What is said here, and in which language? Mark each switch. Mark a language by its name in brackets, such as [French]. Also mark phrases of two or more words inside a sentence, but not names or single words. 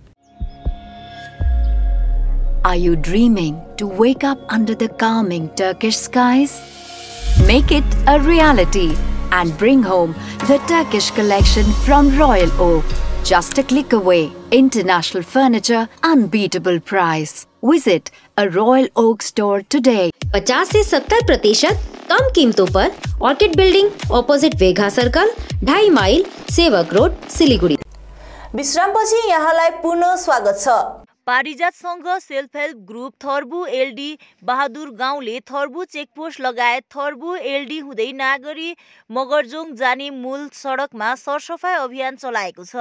[English] Are you dreaming to wake up under the calming Turkish skies? Make it a reality and bring home the Turkish collection from Royal Oak. Just a click away. International furniture, unbeatable price. Visit a Royal Oak store today. [Hindi] 50 से 70% कम कीमतों पर ऑर्किड बिल्डिंग, ऑपोजिट वेगा सर्कल, 2.5 माइल, सेवक रोड, सिलीगुड़ी। [Nepali] विश्रामपछि यहाँलाई पुनः स्वागत छ। पारिजात संघ सेल्फ हेल्प ग्रुप थर्बु एलडी बहादुर गाउँले थर्बु चेकपोस्ट लगायत थर्बु एलडी हुँदै नागरी मगरजोङ जाने मूल सडकमा सरसफाई अभियान चलाएको छ।